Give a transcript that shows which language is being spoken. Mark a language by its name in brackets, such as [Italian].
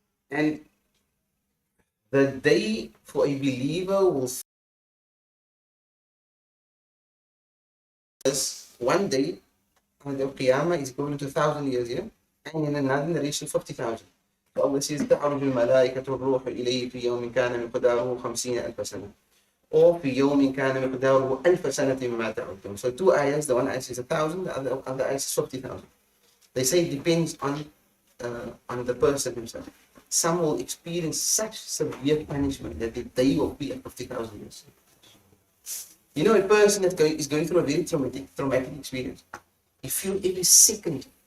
[English] And the day for a believer will one day on the Qiyamah is equivalent to 1,000 years, yeah? And in another narration 50,000. So Allah says, [Arabic] تعرج الملائكة والروح إليه في يوم كان مقداره 50,000 سنة. Or في يوم كان مقداره 1000 سنة مما تعدون. [English] So two ayahs, the one ayah says 1,000, the other ayah says 50,000. They say it depends on the person himself. Some will experience such severe punishment that they will be at 50,000 years. You know, a person that is going through a very traumatic experience, you feel every second.